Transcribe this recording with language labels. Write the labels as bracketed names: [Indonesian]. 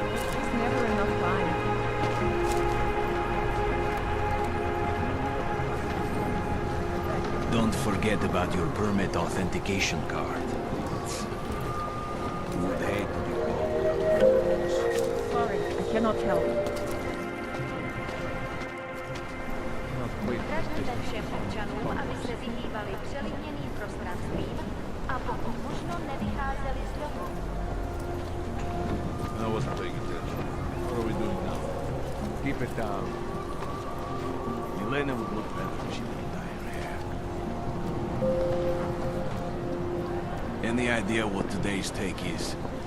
[English] There's never enough time. Don't forget about your permit authentication card. You would hate to be called. Sorry, I cannot help. [Czech] Radíme všem občanům, aby se vyhýbali přelidněným prostranstvím a pokud možno nevycházeli z domu. [English] I wasn't paying attention. What are we doing now? Keep it down. Elena would look better if she didn't dye her hair. Any idea what today's take is?